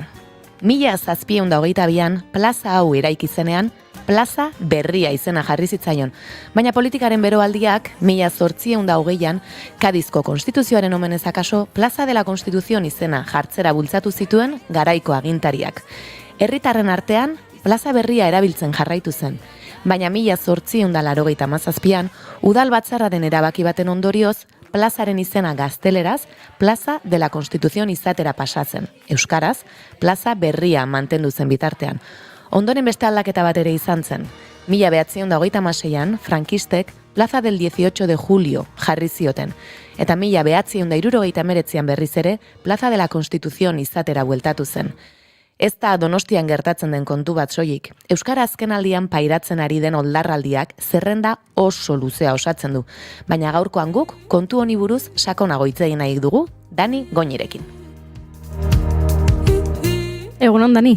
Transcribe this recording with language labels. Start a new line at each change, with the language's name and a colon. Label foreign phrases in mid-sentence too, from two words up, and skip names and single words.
Basque: 1722an plaza hau eraiki zenean, plaza berria izena jarri zitzaion. Baina politikaren beroaldiak 1828an Kadizko Konstituzioaren omenez akaso plaza de la Constitución izena jartzera bultzatu zituen garaiko agintariak. Herritarren artean plaza berria erabiltzen jarraitu zen. Baina 1887an udal batzarraren erabaki baten ondorioz, plazaren izena gazteleraz, Plaza de la Constitución izatera pasatzen. Euskaraz, Plaza Berria mantendu zen bitartean. Ondoren beste aldaketa bat ere izan zen. 1936an, frankistek Plaza del 18 de Julio jarri zioten, eta 1969an berriz ere Plaza de la Constitución izatera bueltatu zen. Ez da Donostian gertatzen den kontu bat soilik. Euskara azkenaldian pairatzen ari den oldarraldiak zerrenda oso luzea osatzen du. Baina gaurkoan guk kontu honi buruz sakonago hitz egin nahi dugu Dani Goñirekin. Egunon, Dani.